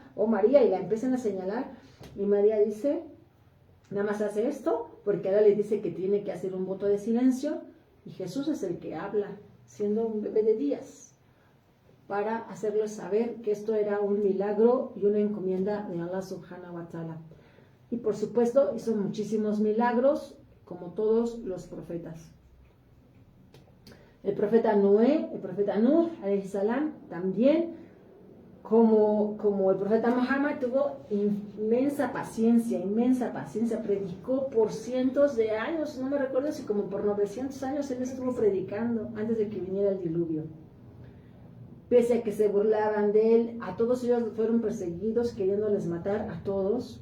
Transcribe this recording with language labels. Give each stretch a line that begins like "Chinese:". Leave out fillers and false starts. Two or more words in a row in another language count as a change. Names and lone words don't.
Spanish: Oh, María, y la empiezan a señalar. Y María dice, nada más hace esto, porque ahora le dice que tiene que hacer un voto de silencio, y Jesús es el que habla, siendo un bebé de días, para hacerles saber que esto era un milagro y una encomienda de Allah
Arabic: سبحانه وتعالى.
Spanish: Y por supuesto hizo muchísimos milagros, como todos los profetas. El profeta Noé, el profeta Nuh,
Arabic: عليه سلام,
Spanish: también, como el profeta Muhammad, tuvo inmensa paciencia, predicó por cientos de años, no me recuerdo si como por 900 años él estuvo predicando antes de que viniera el diluvio. Pese a que se burlaban de él, a todos ellos fueron perseguidos, queriéndoles matar a todos.